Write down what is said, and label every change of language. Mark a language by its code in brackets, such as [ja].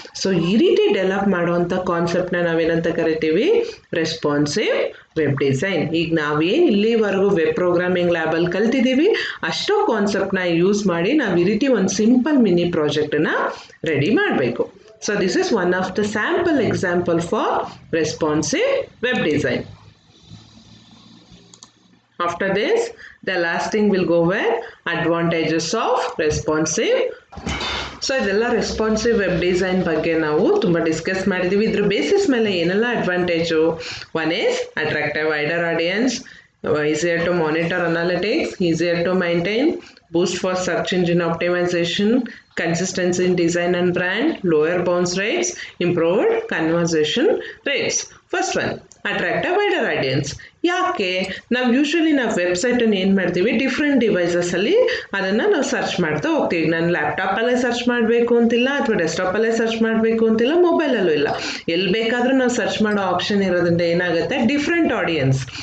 [kn] So ಈ ರೀತಿ develop ಮಾಡುವಂಥ ಕಾನ್ಸೆಪ್ಟನ್ನ ನಾವೇನಂತ ಕರಿತೀವಿ, ರೆಸ್ಪಾನ್ಸಿವ್ ವೆಬ್ ಡಿಸೈನ್. ಈಗ ನಾವೇನು ಇಲ್ಲಿವರೆಗೂ ವೆಬ್ ಪ್ರೋಗ್ರಾಮಿಂಗ್ ಲ್ಯಾಬಲ್ಲಿ ಕಲ್ತಿದ್ದೀವಿ ಅಷ್ಟೋ ಕಾನ್ಸೆಪ್ಟನ್ನ ಯೂಸ್ ಮಾಡಿ ನಾವು ಈ ರೀತಿ ಒಂದು ಸಿಂಪಲ್ ಮಿನಿ ಪ್ರಾಜೆಕ್ಟನ್ನು ರೆಡಿ ಮಾಡಬೇಕು. [en] So this is one of the sample example for responsive web design. After this, the last thing will go with advantages of responsive. [kn] So ಇದೆಲ್ಲ ರೆಸ್ಪಾನ್ಸಿವ್ ವೆಬ್ ಡಿಸೈನ್ ಬಗ್ಗೆ ನಾವು ತುಂಬ ಡಿಸ್ಕಸ್ ಮಾಡಿದ್ದೀವಿ. ಇದ್ರ basis ಮೇಲೆ ಏನೆಲ್ಲ advantage, [en] One is attractive wider audience, easier to monitor analytics, easier to maintain, boost for search engine optimization, consistency in design and brand, lower bounce rates, improved conversion rates. First one, attract a wider audience. [kn] ಯಾಕೆ ನಾವು usually ನಾವು ವೆಬ್ಸೈಟನ್ನು ಏನು ಮಾಡ್ತೀವಿ, different ಡಿವೈಸಸಲ್ಲಿ ಅದನ್ನು ನಾವು search ಮಾಡ್ತಾ ಹೋಗ್ತೀವಿ. ನಾನು ಲ್ಯಾಪ್ಟಾಪಲ್ಲೇ ಸರ್ಚ್ ಮಾಡಬೇಕು ಅಂತಿಲ್ಲ, ಅಥವಾ ಡೆಸ್ಕ್ಟಾಪಲ್ಲೇ ಸರ್ಚ್ ಮಾಡಬೇಕು ಅಂತಿಲ್ಲ, ಮೊಬೈಲಲ್ಲೂ ಇಲ್ಲ, ಎಲ್ಲಿ ಬೇಕಾದರೂ ನಾವು ಸರ್ಚ್ ಮಾಡೋ ಆಪ್ಷನ್ ಇರೋದ್ರಿಂದ ಏನಾಗುತ್ತೆ, ಡಿಫ್ರೆಂಟ್ ಆಡಿಯನ್ಸ್.